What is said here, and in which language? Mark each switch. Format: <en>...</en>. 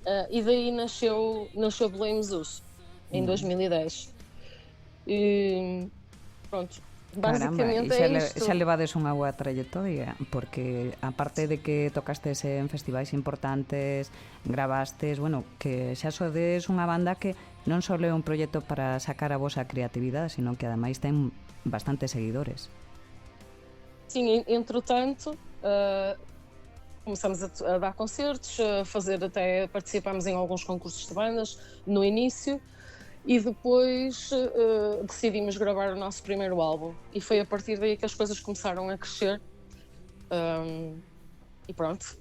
<pt>E daí nasceu Blame Zeus em 2010. E pronto. Basicamente</pt> <gl>xa levades unha boa trayectoria, porque aparte de que tocastes en festivais importantes, gravastes, bueno, que xa sodes unha banda que non só é un proxecto para sacar a vosa creatividade, sino que ademais ten bastantes seguidores.</gl> <pt>Sim, entretanto, começamos a dar concertos, até participámos em alguns concursos de bandas no início. E depois decidimos gravar o nosso primeiro álbum, e foi a partir daí que as coisas começaram a crescer, e pronto.</pt>